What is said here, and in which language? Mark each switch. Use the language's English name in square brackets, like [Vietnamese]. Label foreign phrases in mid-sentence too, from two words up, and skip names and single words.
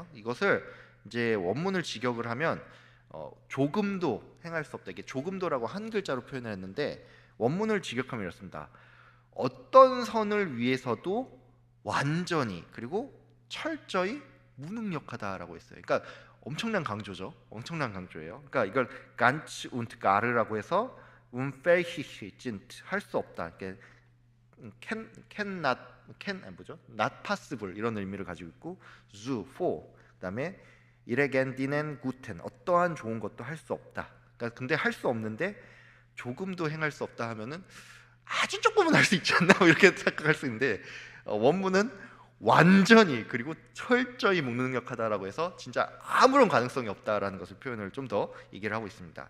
[Korean] 이것을 이제 원문을 직역을 하면 조금도 행할 수 없다. 이게 조금도라고 한 글자로 표현을 했는데, 원문을 직역하면 이렇습니다. 어떤 선을 위해서도 완전히 그리고 철저히 무능력하다라고 했어요. 그러니까 엄청난 강조죠. 엄청난 강조예요. 그러니까 이걸 [German] ganz und gar [Korean] 라고 해서 [German] unfähig sind, [Korean] 할 수 없다. 이렇게 [English] not possible [Korean] 이런 의미를 가지고 있고, zu for 그다음에 [German] irregendienen guten, [Korean] 어떠한 좋은 것도 할 수 없다. 그러니까 근데 할 수 없는데 조금도 행할 수 없다 하면은 아주 조금은 할 수 있지 않나 이렇게 생각할 수 있는데, 원문은 완전히 그리고 철저히 무능력하다라고 해서 진짜 아무런 가능성이 없다라는 것을 표현을 좀 더 얘기를 하고 있습니다.